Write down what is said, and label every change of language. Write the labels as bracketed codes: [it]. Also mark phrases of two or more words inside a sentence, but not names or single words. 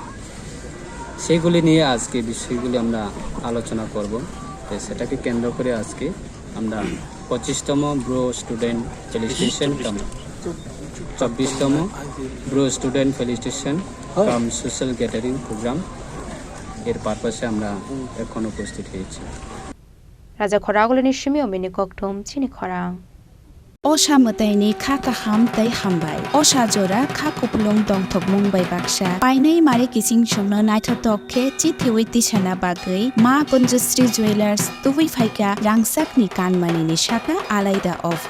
[bn] সেগুলি নিয়ে আজকে বিষয়গুলি আমরা আলোচনা করব তাই সেটাকে কেন্দ্র করে আজকে আমরা 25তম ব্রো স্টুডেন্ট ফেলিসিটেশন কাম 24তম ব্রো স্টুডেন্ট ফেলিসিটেশন কাম সোশ্যাল গ্যাদারিং প্রোগ্রাম এর পারপাসে আমরা এখন উপস্থিত হয়েছি [trp] রাজা খরাগলনি সিমিও মিনি ককটম চিনি খরাং Osha mataini kha kaham tai hambai. Osha jora kha kuplong dongthok mungbai baksa. Painai mare kising shongna naithotok khe chithiwi tisana bagai ma Conjustri Jewelers tuwi phaika rangsak ni kanmani ni shaka alaida offer.